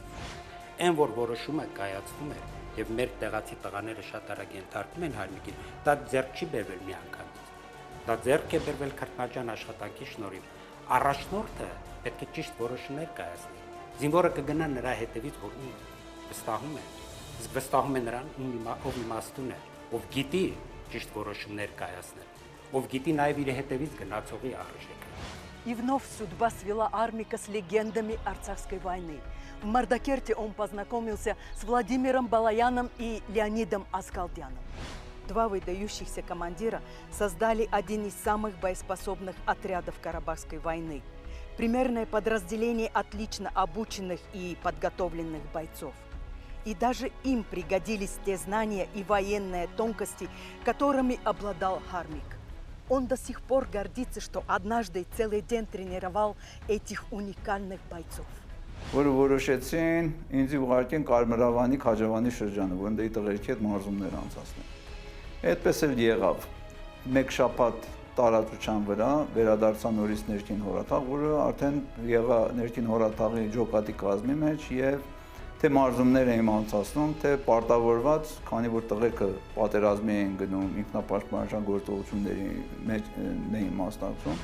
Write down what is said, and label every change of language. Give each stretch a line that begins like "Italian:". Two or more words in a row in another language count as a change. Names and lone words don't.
Armenian: Այն, որ որոշումը կայացվում է, եւ մեր տեղացի տղաները շատ արագ ենթարկում են Արմիկին, դա ձեռք չի բերվել մի անգամից։ Դա ձեռք է բերվել քրտնաջան աշխատանքի շնորհիվ։ Առաջնորդը պետք է ճիշտ որոշումներ կայացնի։ Զինվորը կգնա նրա հետևից, որ ում վստահում է, իսկ վստահում է նրան, ով իմաստուն է, ով գիտի ճիշտ որոշումներ կայացնել, ով գիտի նաև իր հետևից գնացողի արժեքը։
Russian: И вновь судьба свела Армика с легендами Арцахской войны. В Мардакерте он познакомился с Владимиром Балаяном и Леонидом Аскалдяном. Два выдающихся командира создали один из самых боеспособных отрядов Карабахской войны. Примерное подразделение отлично обученных и подготовленных бойцов. И даже им пригодились те знания и военные тонкости, которыми обладал Армик. Он до сих пор гордится, что однажды целый день тренировал этих уникальных бойцов.
Armenian: Որը որոշեցին ինձ ուղարկեն Կարմրավանի Քաջավանի շրջանը, որոնց դե տղերքի հետ մարզումներ անցացնեն։ Այդպես էլ եղավ։ Մեկ շաբաթ տարածության վրա վերադարձա նորից ներքին հորաթաղ, որը արդեն եղա ներքին հորաթաղի ջոկատի կազմի մեջ եւ թե մարզումներ էին անցացնում, թե պարտավորված, քանի որ տղերքը պատերազմի էին գնում, ինքնապաշտպանության գործողությունների մեջ էին մասնակցում։